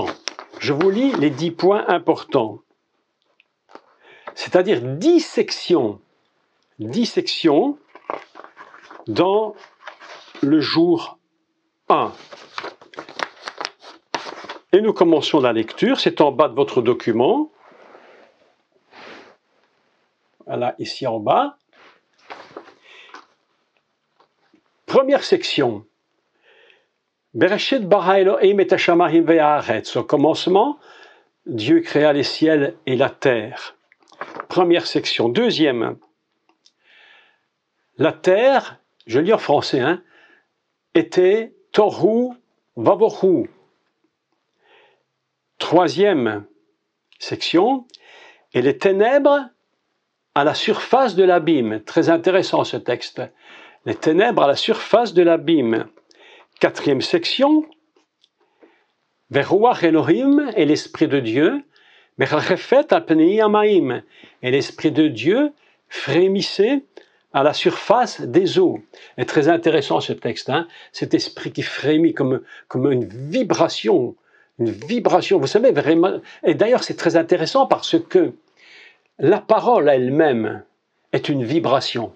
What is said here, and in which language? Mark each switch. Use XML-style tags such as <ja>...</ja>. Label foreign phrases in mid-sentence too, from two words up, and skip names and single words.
<fr>Je vous lis les 10 points importants. C'est-à-dire 10 sections dans le jour 1. Et nous commençons la lecture, c'est en bas de votre document. Voilà, ici en bas. Première section.</fr> <he>בראשית ברא אלהים את השמים והארץ.</he> <fr>Au commencement, Dieu créa les ciels et la terre. Première section. Deuxième. La terre, je lis en français, était</fr> <he>תהו ובהו.</he> <fr>Troisième section. Et les ténèbres à la surface de l'abîme. Très intéressant ce texte. Les ténèbres à la surface de l'abîme. Quatrième section.</fr> <he>ורוח אלהים</he> <fr>et l'Esprit de Dieu.</fr> <he>מרחפת על פני המים.</he> <fr>Et l'Esprit de Dieu frémissait à la surface des eaux. Et très intéressant ce texte. Cet esprit qui frémit comme une vibration. Une vibration. Vous savez vraiment. Et d'ailleurs c'est très intéressant parce que la parole elle-même est une vibration.</fr>